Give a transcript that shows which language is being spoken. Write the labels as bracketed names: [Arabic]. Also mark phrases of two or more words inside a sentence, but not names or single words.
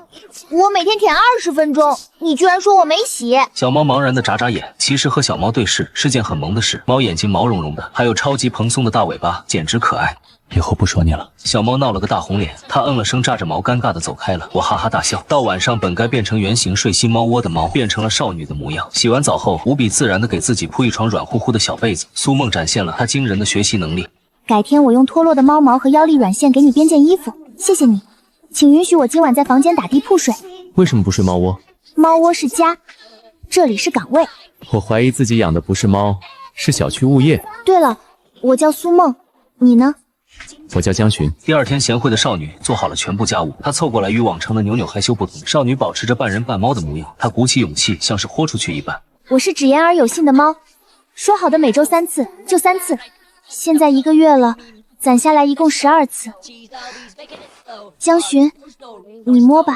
[Chinese] 我每天舔20分鐘，你居然说我没洗。小猫茫然的眨眨眼，其實和小貓對視是件很萌的事。貓眼睛毛茸茸的，還有超級蓬鬆的大尾巴，簡直可愛。以後不說你了。小猫鬧了個大紅臉，它嗯了聲，炸着毛，尷尬的走開了。我哈哈大笑。到晚上，本該變成圓形睡新貓窩的貓，變成了少女的模樣。洗完澡後，無比自然的給自己鋪一床軟乎乎的小被子。蘇夢展現了她驚人的學習能力。改天我用脫落的貓毛和腰力軟線給你編件衣服，謝謝你。請允許我今晚在房間打地鋪睡。為什麼不睡貓窩？貓窩是家，這裡是崗位。我懷疑自己養的不是貓，是小區物業。對了，我叫蘇夢，你呢？我叫江尋。第二天，賢惠的少女做好了全部家務，她湊過來與往常的扭扭害羞不同。少女保持着半人半貓的模樣，她鼓起勇氣，像是豁出去一般。我是只言而有信的貓，說好的每周3次就3次，現在1個月了，攢下來一共12次。江尋，你摸吧。